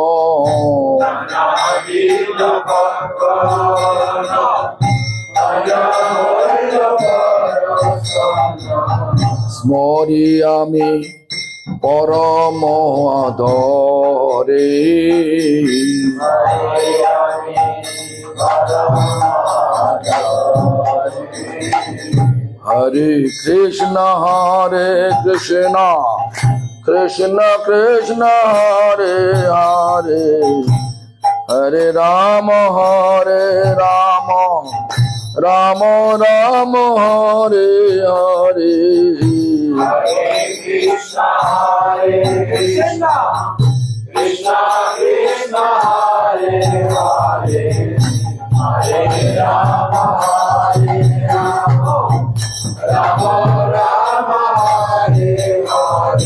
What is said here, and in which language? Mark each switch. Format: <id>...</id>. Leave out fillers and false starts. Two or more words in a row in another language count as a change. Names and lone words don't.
<bn>স্মরি আমি পরম আদরে</bn> <sa>হরে কৃষ্ণ কৃষ্ণ কৃষ্ণ হরে হরে হরে রাম রাম রাম হরে হরে Krishna Krishna Krishna Hare Hare Hare Rama Rama Rama Hare Hare</sa>